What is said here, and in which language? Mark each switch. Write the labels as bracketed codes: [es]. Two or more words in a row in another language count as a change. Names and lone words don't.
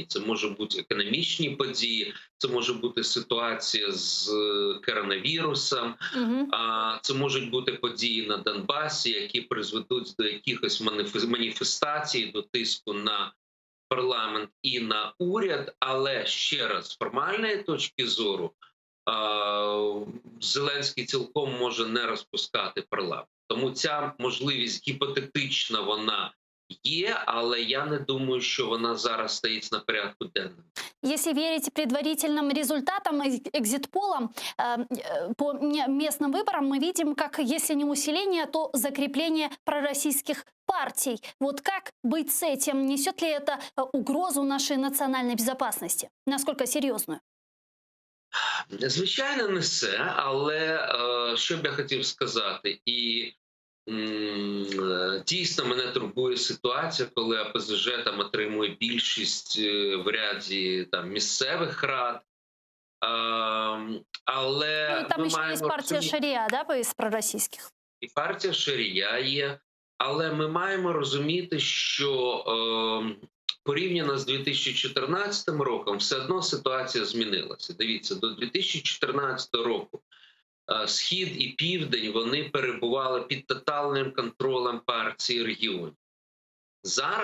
[uk] Це можуть бути економічні події, це може бути ситуація з коронавірусом, це можуть бути події на Донбасі, які призведуть до якихось маніфестацій, до тиску на парламент і на уряд. Але ще раз, з формальної точки зору, Зеленський цілком може не розпускати парламент. Тому ця можливість гіпотетична вона є, але я не думаю, що вона зараз стоїть на порядку денному. [ru] Если верить предварительным результатам экзит-полам, по местным выборам мы видим, как, если не усиление, то закрепление пророссийских партий. Вот как быть с этим? Несет ли это угрозу нашей национальной безопасности? Насколько серьезную? [uk] Звичайно, не все, але що б я хотів сказати, і дійсно мене турбує ситуація, коли ОПЗЖ там отримує більшість в ряді там місцевих рад, але [ru] там еще есть партия Шария, да, из пророссийских? [uk] І партія Шарія є, але ми маємо розуміти, що порівняно з 2014 роком все одно ситуація змінилася. Дивіться, до 2014 року Схід і Південь, вони перебували під тотальним контролем партії регіонів.